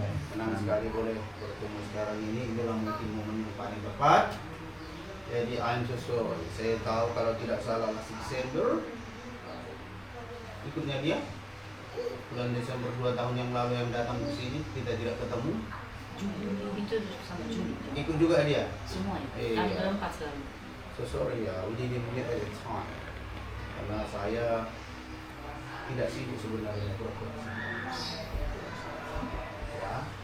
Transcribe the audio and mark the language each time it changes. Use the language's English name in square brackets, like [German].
[Indonesian] Senang sekali boleh bertemu sekarang ini, inilah mungkin momen yang paling tepat. Jadi [English] I'm so sorry. [Indonesian] Saya tahu kalau tidak salah masih Desember. Ikutnya dia bulan Desember 2 tahun yang lalu yang datang ke sini kita tidak ketemu. Juli itu sampai Juli. Ikut juga dia. Semua ya. Iya. Kami berempat selalu. [English] So sorry [Indonesian] ya, [English] we didn't meet at the time. [Indonesian] Karena saya tidak sibuk sebenarnya ya.